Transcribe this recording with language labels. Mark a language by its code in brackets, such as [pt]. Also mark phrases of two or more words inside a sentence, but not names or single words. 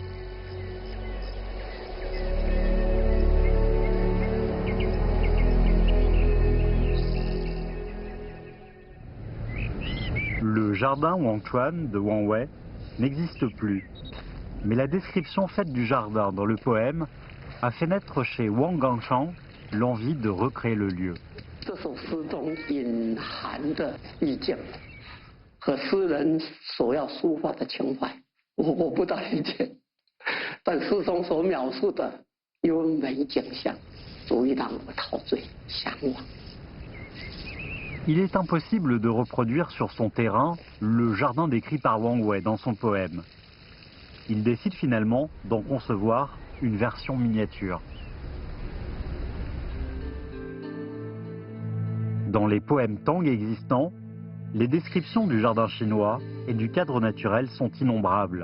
[fr] Le jardin Huangchuan de Wang Wei n'existe plus, mais la description faite du jardin dans le poème a fait naître chez Wang Gangshang l'envie de recréer le lieu. [zh] 这首诗中隐含的意境和诗人所要抒发的情怀，我不大理解，但诗中所描述的优美景象，足以让我陶醉向往。 [fr] Il est impossible de reproduire sur son terrain le jardin décrit par Wang Wei dans son poème. Il décide finalement d'en concevoir une version miniature. Dans les poèmes Tang existants, les descriptions du jardin chinois et du cadre naturel sont innombrables.